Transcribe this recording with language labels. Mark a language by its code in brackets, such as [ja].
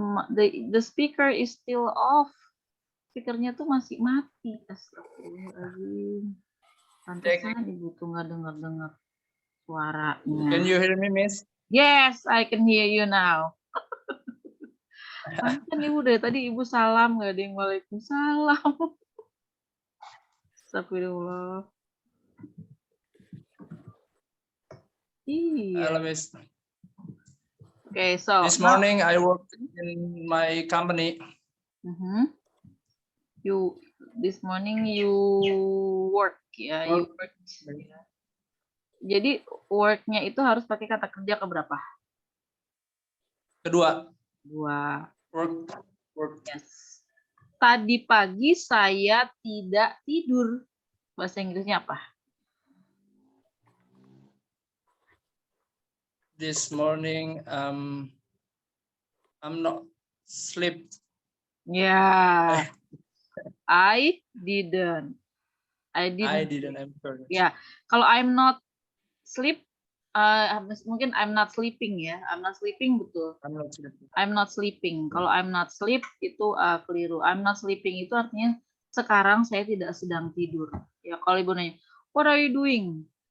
[en] The speaker is still off. [id] Speakernya tuh masih mati. Astagfirullahaladzim. Pantesan ibu tuh nggak dengar suaranya. [en] Can you hear me, Miss? Yes, I can hear you now. [id] Pantesan ibu dari tadi ibu salam nggak ada yang waalaikumsalam. Astagfirullah. Iya. [en] Hello, Miss. Okay, so This morning I worked in my company. This morning you work ya, you work. [id] Jadi work-nya itu harus pakai kata kerja keberapa? Kedua. Dua. [en] Work. [id] Yes. Tadi pagi saya tidak tidur. Bahasa Inggrisnya apa? [en] This morning I'm not sleep. Yeah. I didn't. I didn't. I'm sorry. [id] Ya, kalau [en] I'm not sleep, [id] mungkin [en] I'm not sleeping ya. I'm not sleeping betul. I'm not sleeping. I'm not sleeping. Kalau I'm not sleep [id] itu keliru. [en] I'm not sleeping [id] itu artinya sekarang saya tidak sedang tidur. Ya, kalau ibu nanya, [en] what are you doing?